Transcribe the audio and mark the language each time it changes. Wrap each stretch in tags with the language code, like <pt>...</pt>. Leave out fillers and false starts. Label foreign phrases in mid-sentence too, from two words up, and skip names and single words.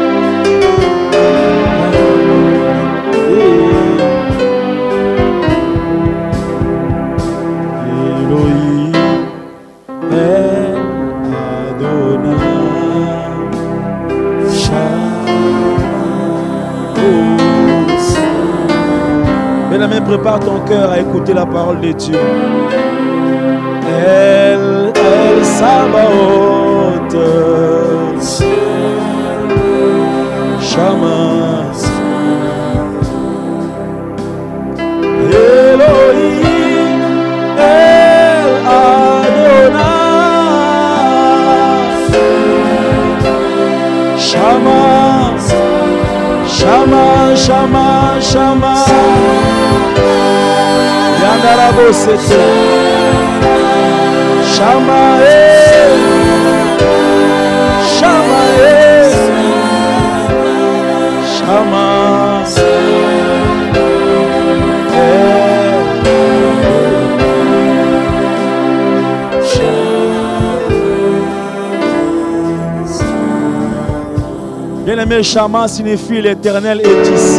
<he>אלוהים, אל אדוני, שמה.</he> <fr>Bien-aimé, prépare ton cœur à écouter la parole de Dieu.</fr> <he>אל צבאות, Shama, אלוהים, אל אדוני, שמה, שמה, שמה, שמה, Yandarabo Sete. שמה, שמה, שמה,</he> <fr>Bien-aimé, Shama signifie l'Éternel est ici.</fr>